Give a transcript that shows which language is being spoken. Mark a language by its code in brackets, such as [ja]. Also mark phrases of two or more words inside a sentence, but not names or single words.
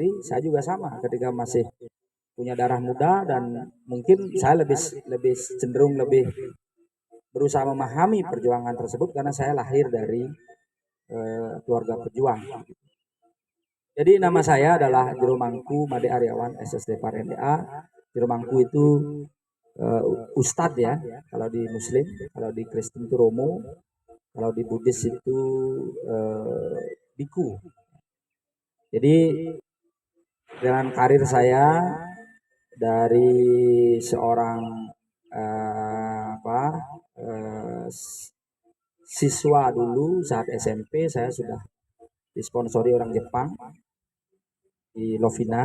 [id] Saya juga sama ketika masih punya darah muda, dan mungkin saya lebih cenderung lebih berusaha memahami perjuangan tersebut karena saya lahir dari keluarga pejuang. Jadi nama saya adalah Jero Mangku Made Aryawan SSD Par NDA. Jero Mangku itu ustadz ya, kalau di Muslim, kalau di Kristen itu Romo, kalau di Buddhis itu biku. Jadi dengan karir saya dari seorang siswa dulu saat SMP, saya sudah disponsori orang Jepang di Lovina.